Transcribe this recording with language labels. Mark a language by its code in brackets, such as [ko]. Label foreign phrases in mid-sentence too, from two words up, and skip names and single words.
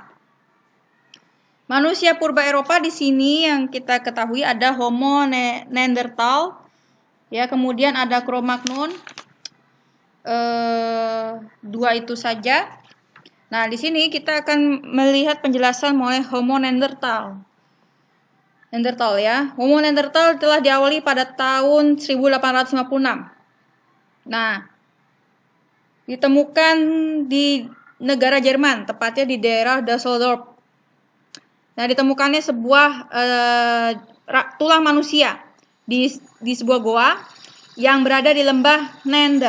[id] Manusia purba Eropa di sini yang kita ketahui ada Homo neanderthal, ya, kemudian ada Cro-Magnon, 2 itu saja. Nah, di sini kita akan melihat penjelasan mengenai Homo neanderthal. Ya, Homo neanderthal telah diawali pada tahun 1856. Nah, ditemukan di negara Jerman, tepatnya di daerah Düsseldorf. Nah, ditemukannya sebuah tulang manusia di sebuah goa yang berada di lembah Neander.